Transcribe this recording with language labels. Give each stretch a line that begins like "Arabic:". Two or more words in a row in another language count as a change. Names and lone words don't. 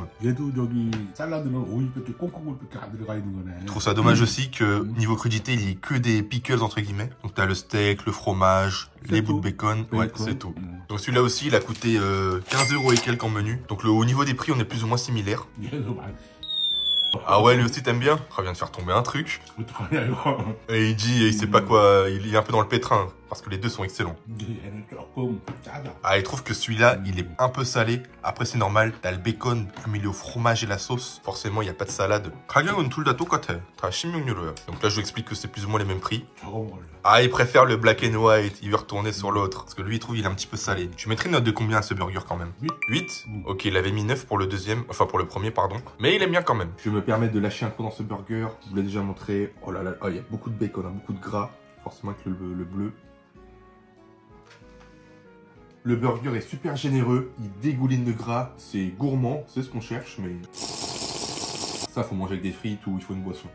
French: Je trouve ça dommage aussi que niveau crudité, il y ait que des pickles entre guillemets. Donc t'as le steak, le fromage, les bouts de bacon, ouais, c'est tout. Donc celui-là aussi, il a coûté 15 € et quelques en menu. Donc au niveau des prix, on est plus ou moins similaires. Ah ouais, lui aussi t'aimes bien? Il vient de faire tomber un truc.
Korean: 어떡하냐 이거.
French: Et il dit, il sait pas quoi, il est un peu dans le pétrin. Parce que les deux sont excellents.
Korean: 얘는 조금 짜다.
French: Ah, il trouve que celui-là, il est un peu salé. Après, c'est normal. T'as le bacon mêlé au fromage et la sauce. Forcément, il n'y a pas de salade.
Korean: 가격은 둘 다 똑같아. 다 16유로야.
French: Donc là, je lui explique que c'est plus ou moins les mêmes prix.
Korean: 저거 먹을래.
French: Ah, il préfère le black and white. Il veut retourner sur l'autre. Parce que lui, il trouve qu'il est un petit peu salé. Tu mettrais une note de combien à ce burger quand même? 8. Ok, il avait mis 9 pour le deuxième. Enfin, pour le premier, pardon. Mais il aime bien quand même. Je me permets de lâcher un coup dans ce burger. Je vous l'ai déjà montré. Oh là là, oh, il y a beaucoup de bacon, hein, beaucoup de gras. Forcément avec le bleu. Le burger est super généreux, il dégouline de gras, c'est gourmand, c'est ce qu'on cherche, mais ça faut manger avec des frites ou il faut une boisson.